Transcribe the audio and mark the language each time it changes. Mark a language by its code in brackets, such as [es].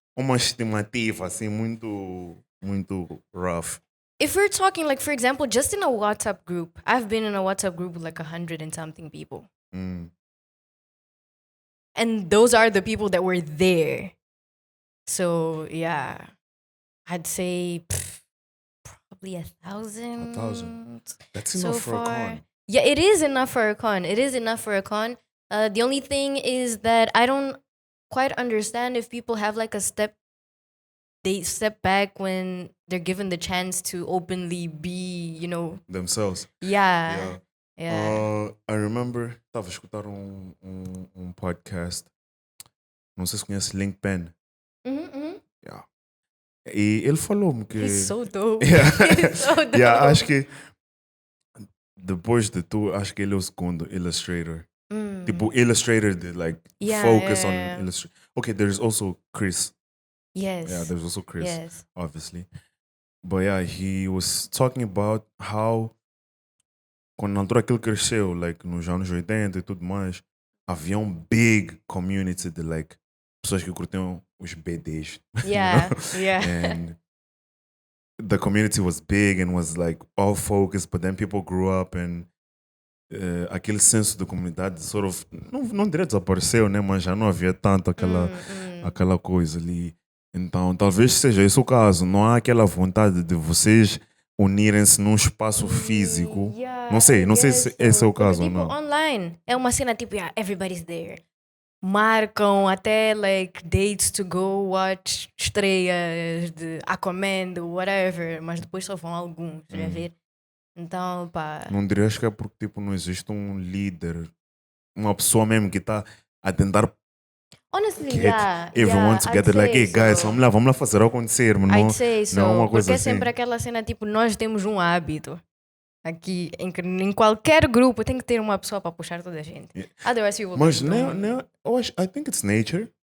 [pt] Uma estimativa assim muito rough. [en] If we're talking like, for example, just in a WhatsApp group, I've been in a WhatsApp group with like 100 and something people. And those are the people that were there. So yeah, I'd say probably 1,000. 1,000. That's so enough for far. a con. Yeah, it is enough for a con. The only thing is that I don't quite understand if people have like they step back when they're given the chance to openly be, themselves. Yeah. [pt] I remember, estava a escutar podcast. Não sei se conhece Link Pen. Yeah. E ele falou-me que... [en] He's so dope. Yeah. He's so dope. [pt] Yeah, acho que depois de tu, acho que ele é o segundo illustrator. [en] Tipo, illustrator that focus on illustration. Okay, there's also Chris. Yes. Yeah, there's also Chris, yes. obviously. But yeah, he was talking about how [pt] quando na altura que ele cresceu, nos anos 80 e tudo mais, havia [en] big community [pt] de pessoas que curtiam os BDs. [en] Yeah, And the community was big and was all focused, but then people grew up and [pt] aquele senso de comunidade [en] sort of, [pt] não diria desapareceu, né? Mas já não havia tanto aquela coisa ali. Então, talvez seja esse o caso. Não há aquela vontade de vocês unirem-se num espaço físico. Não sei se esse é o caso ou não. [en] Online. [pt] É uma cena tipo, [en] everybody's there. [pt] Marcam até [en] dates to go watch [pt] estreias de Aquaman, [en] whatever. [pt] Mas depois só vão alguns, já ver. Então, pá... Não dirias que é porque não existe um líder, uma pessoa mesmo que está a tentar [en] honestly, everyone together, hey guys, [pt] vamos lá fazer acontecer, mas não é uma coisa porque assim. É sempre aquela cena tipo, nós temos um hábito aqui em qualquer grupo tem que ter uma pessoa para puxar toda a gente. [en] Otherwise people [pt] mas não, [en] I think it's nature.